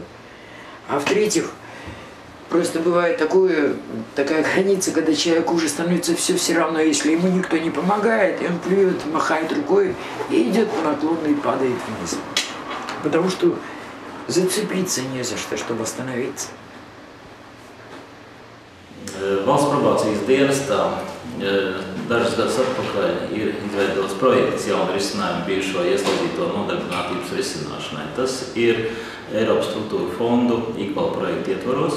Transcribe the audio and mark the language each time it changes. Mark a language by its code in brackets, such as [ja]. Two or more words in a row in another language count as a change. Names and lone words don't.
[ru] А в-третьих, просто бывает такая граница, когда человеку уже становится все равно, если ему никто не помогает, и он плюет, махает рукой и идет по наклону и падает вниз. Потому что zacīpīties не за что, чтобы остановиться. [lv] Valsts probācijas dienestā dažus gadus atpakaļ ir izveidots projekts jaunu risinājumu bijušo ieslodzīto nodarbinātības risināšanai. Tas ir Eiropas struktūra fondu IQAL projektu ietvaros.